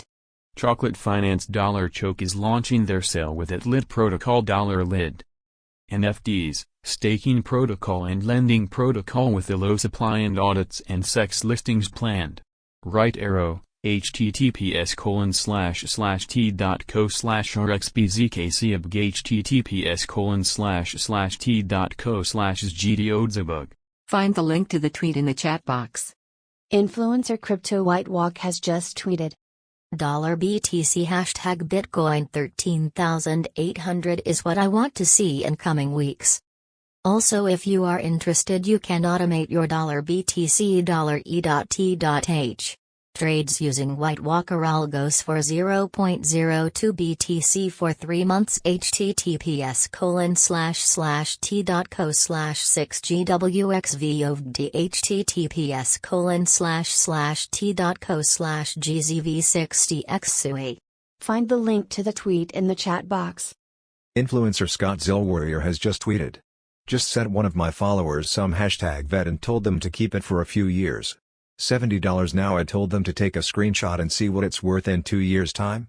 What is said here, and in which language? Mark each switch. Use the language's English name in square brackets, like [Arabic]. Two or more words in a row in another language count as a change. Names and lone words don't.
[English] Chocolate Finance Choke is launching their sale with lit protocol $lid. NFTs, staking protocol and lending protocol with a low supply and audits and sex listings planned. Right arrow, https://t.co/rxbzkcbg https://t.co/gdodzebug. Find the link to the tweet in the chat box. Influencer Crypto White Walk has just tweeted. $BTC #Bitcoin 13,800 is what I want to see in coming weeks. Also, if you are interested, you can automate your $BTC $E.T.H trades using White Walker algos for 0.02 BTC for 3 months. https://t.co/6gwxvovd https://t.co/gzv60xsui. Find the link to the tweet in the chat box. Influencer Scott Zillwarrior has just tweeted. Just sent one of my followers some #vet and told them to keep it for a few years. $70 now. I told them to take a screenshot and see what it's worth in 2 years' time.